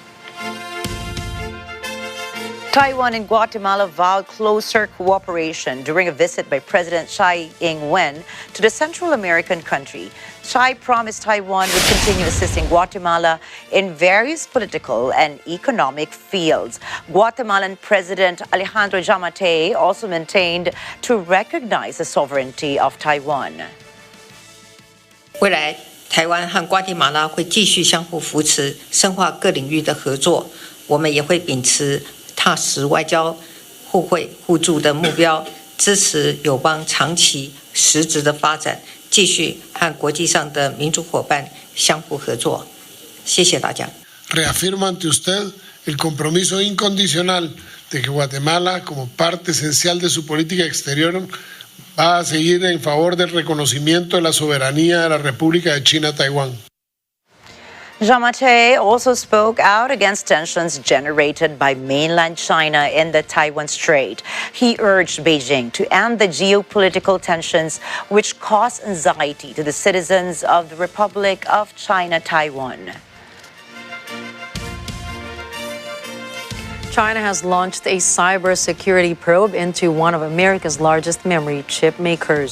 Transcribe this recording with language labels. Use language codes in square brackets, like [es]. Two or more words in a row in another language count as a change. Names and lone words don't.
[en] Taiwan and Guatemala vowed closer cooperation during a visit by President Tsai Ing-wen to the Central American country. Tsai promised Taiwan would continue assisting Guatemala in various political and economic fields. Guatemalan President Alejandro Giammattei also maintained to recognize the sovereignty of Taiwan. [zh] 未来，台湾和瓜地马拉会继续相互扶持，深化各领域的合作。我们也会秉持踏实外交、互惠互助的目标，支持友邦长期实质的发展，继续和国际上的民主伙伴相互合作。谢谢大家。 [es] Reafirmo ante usted el compromiso incondicional de que Guatemala, como parte esencial de su política exterior, va a seguir en favor del reconocimiento de la soberanía de la República de China, Taiwán. [en] Giammattei also spoke out against tensions generated by mainland China in the Taiwan Strait. He urged Beijing to end the geopolitical tensions which cause anxiety to the citizens of the Republic of China, Taiwan. China has launched a cybersecurity probe into one of America's largest memory chip makers.